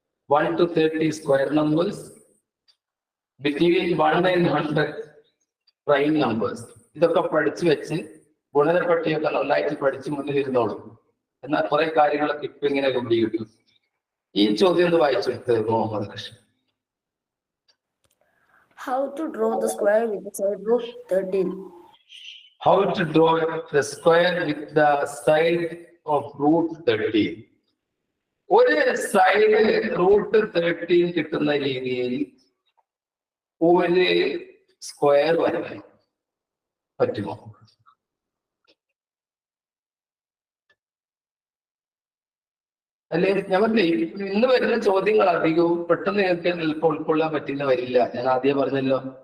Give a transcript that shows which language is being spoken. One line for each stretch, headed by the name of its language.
English: 1 to 30 square numbers, between 1 and 100 prime numbers.
Malayalam: ഇതൊക്കെ പഠിച്ചു വെച്ച് ഗുണനപ്പട്ടിയൊക്കെ നന്നായിട്ട് പഠിച്ച് മുന്നിലിരുന്നോളും. എന്നാൽ കുറെ കാര്യങ്ങളൊക്കെ ഇപ്പൊ ഇങ്ങനെ കൊണ്ടു കിട്ടും. ഈ ചോദ്യം ഒന്ന് വായിച്ചെടുത്ത് Muhammad Krishnan.
English: How to draw the square with the side root 13? How to draw the square with the side of root 13?
Malayalam: ഒരു സൈഡ് റൂട്ട് 13 കിട്ടുന്ന രീതിയിൽ ഒരു സ്ക്വയർ വരയ്ക്കാൻ പറ്റുമോ? അല്ലെ, ഞങ്ങൾക്ക് ഇന്ന് വരുന്ന ചോദ്യങ്ങൾ അധികവും പെട്ടെന്ന് നിങ്ങൾക്ക് എളുപ്പം ഉൾക്കൊള്ളാൻ പറ്റില്ല, വരില്ല. ഞാൻ ആദ്യം പറഞ്ഞല്ലോ.